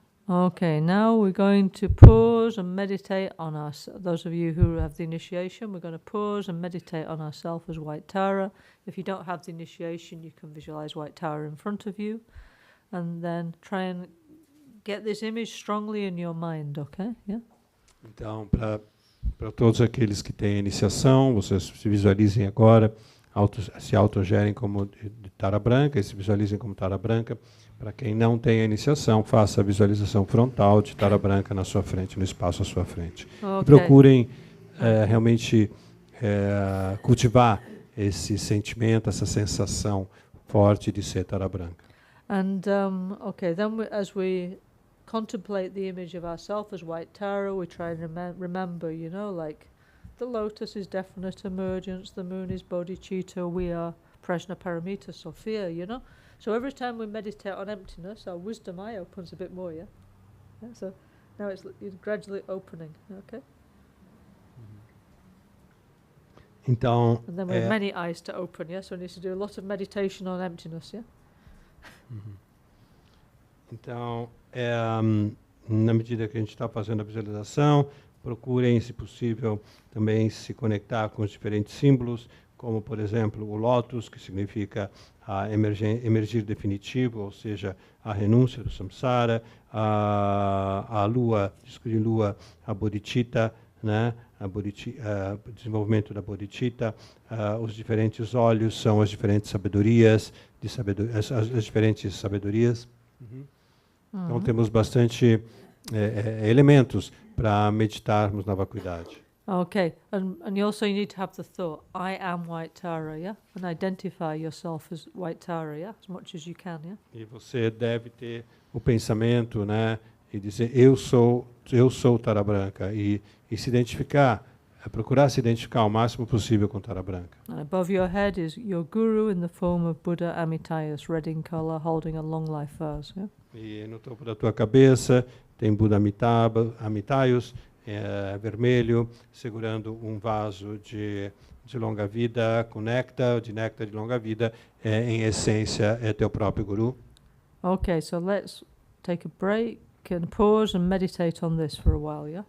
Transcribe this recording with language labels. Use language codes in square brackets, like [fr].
[en] Okay, now we're going to pause and meditate on us. Those of you who have the initiation, we're going to pause and meditate on ourselves as White Tara. If you don't have the initiation, you can visualize White Tara in front of you, and then try and get this image strongly in your mind. Okay? Yeah. [pt] Então, para todos aqueles que têm iniciação, vocês se visualizem agora, se autogerem como de Tara branca e se visualizem como Tara branca. Para quem não tem a iniciação, faça a visualização frontal de Tara branca na sua frente, no espaço à sua frente. [en] Okay. [pt] E procurem realmente cultivar esse sentimento, essa sensação forte de ser Tara branca. [en] And okay, then as we contemplate the image of ourselves as White Tara, we try and remember, you know, like the lotus is definite emergence, the moon is bodhicitta, we are prajna paramita, Sophia, you know. So every time we meditate on emptiness, our wisdom eye opens a bit more, yeah? So now it's gradually opening, okay? [pt] Então, [en] and then we have many eyes to open, yeah? So we need to do a lot of meditation on emptiness, yeah? [pt] Então, na medida que a gente está fazendo a visualização, procurem, se possível, também se conectar com os diferentes símbolos, como, por exemplo, o lótus, que significa emergir definitivo, ou seja, a renúncia do samsara, a lua, disco de lua, a bodhicitta, né? Desenvolvimento da bodhicitta, os diferentes olhos são as diferentes sabedorias, as diferentes sabedorias. Então temos bastante elementos para meditarmos na vacuidade. [en] Okay, and you also need to have the thought, I am White Tara, yeah? And identify yourself as White Tara, yeah? As much as you can, yeah? [pt] E você deve ter o pensamento, né? E dizer, eu sou Tara branca. E se identificar, procurar se identificar o máximo possível com Tara branca. [en] And above your head is your guru in the form of Buddha Amitayus, red in color, holding a long life vase, yeah? [pt] E no topo da tua cabeça tem Buda Amitayus, vermelho, segurando um vaso de longa vida, com néctar de longa vida, em essência é teu próprio guru. [en] Okay, so let's take a break and pause and meditate on this for a while, yeah?